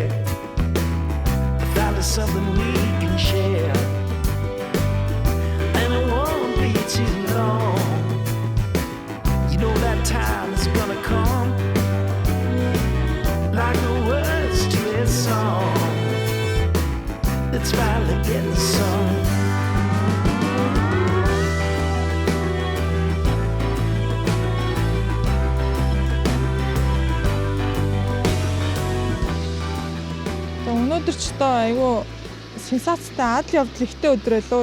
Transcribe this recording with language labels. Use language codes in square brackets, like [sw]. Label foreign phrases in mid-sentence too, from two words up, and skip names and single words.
[en] I found us something we can share, and it won't be too long. You know that time is gonna come, like the words to a song that's finally getting sung. [mn] Өнөөдөр ч одоо айгүй сенсацтай адал явдал ихтэй өдөр байлоо.